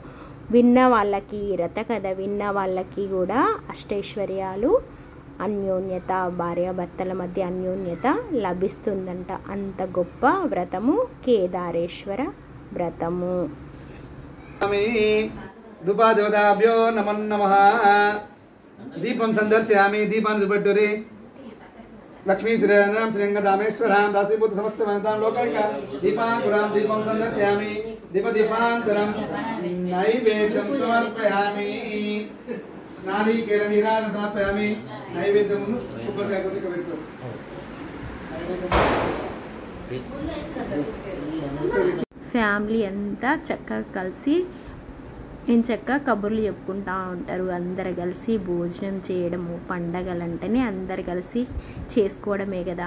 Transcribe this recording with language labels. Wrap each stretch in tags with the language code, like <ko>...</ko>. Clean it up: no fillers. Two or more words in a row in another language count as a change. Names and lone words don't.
<te>విన్న వాళ్ళకి వ్రత కథ విన్న వాళ్ళకి కూడా అష్టైశ్వర్యాలు, అన్యోన్యత, భార్యాభర్తల మధ్య అన్యోన్యత లభిస్తుందంట. అంత గొప్ప వ్రతము కేదారేశ్వర వ్రతము.</te> <sa>ధూపాదేవతాభ్యో నమో నమః. దీపం సందర్శయామి,</sa> <te>దీపాన్ని చూపెట్టురి.</te> <sa>लक्ष्मी श्रीराम श्रीरंगधामेश्वरां दासीभूत समस्त वनितां लोकैक दीपांकुरां दीपं संदर्शयामि, दीपदीपान्तरं नैवेद्यं समर्पयामि, नारिकेल नीराजनं समर्पयामि.</sa> <te>नैवेद्यं కొబ్బరికాయ కొట్టి పెట్టు. ఫ్యామిలీ అంతా చక్కగా కలిసి ఎంచక్క కబుర్లు చెప్పుకుంటూ ఉంటారు. అందరు కలిసి భోజనం చేయడము, పండగలంటేనే అందరు కలిసి చేసుకోవడమే కదా.</te>